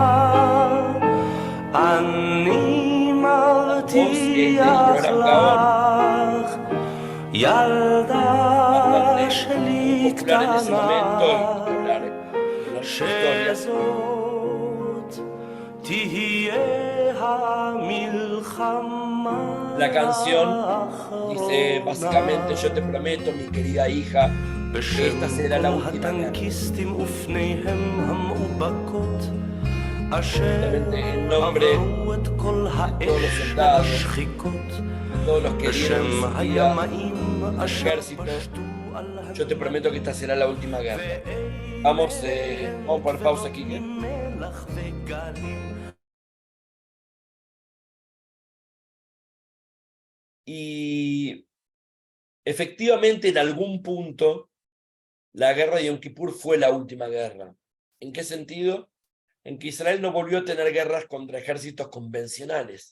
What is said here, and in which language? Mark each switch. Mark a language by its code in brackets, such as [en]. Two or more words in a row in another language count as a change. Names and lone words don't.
[he] אני מבטיח לך, ילדה שלי קטנה, שזאת תהיה המלחמה. [es] La canción dice básicamente, yo te prometo, mi querida hija, que esta será la última guerra. [he] הטנקיסטים ופניהם המאובקות, [es] Justamente [he] אשר [es] en nombre [he] עברו את כל [es] de todos los [he] האש [es] soldados, [he] והשחיקות, [es] todos los que dieron [he] בשם [es] su vida [he] הימאים [es] al [he] אשר [es] ejército, [he] פשטו על [es] yo te prometo que esta será la última guerra. Vamos a poner pausa aquí. [he] מלח וגלים. [es] Y efectivamente, en algún punto, la guerra de Yom Kippur fue la última guerra. ¿En qué sentido? En que Israel no volvió a tener guerras contra ejércitos convencionales.